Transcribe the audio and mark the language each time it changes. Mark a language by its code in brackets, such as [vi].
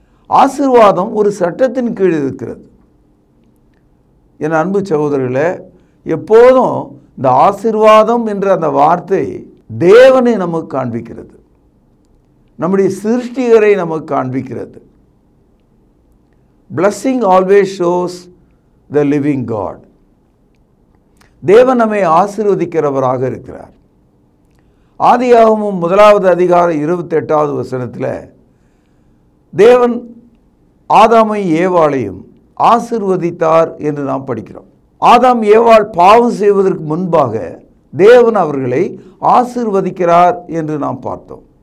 [ta] ஆசீர்வாதம் ஒரு சட்டத்தின் கீழ் இருக்கிறது. என் அன்பு சகோதரர்களே, எப்போதும் இந்த ஆசீர்வாதம் என்ற அந்த வார்த்தை தேவனை நமக்கு காண்பிக்கிறது, நம்முடைய சிருஷ்டிகரை நமக்கு காண்பிக்கிறது. [en] Blessing always shows the living God. [ta] தேவன் நம்மை ஆசீர்வதிக்கிறவராக இருக்கிறார். ஆதியாகமம் 1வது அதிகாரம் 28வது வசனத்தில் தேவன் ஆதாமை ஏவாளையும் ஆசீர்வதித்தார் என்று நாம் படிக்கிறோம். ஆதாம் ஏவாள் பாவம் செய்வதற்கு முன்பாக தேவன் அவர்களை ஆசீர்வதிக்கிறார் என்று நாம் பார்த்தோம்.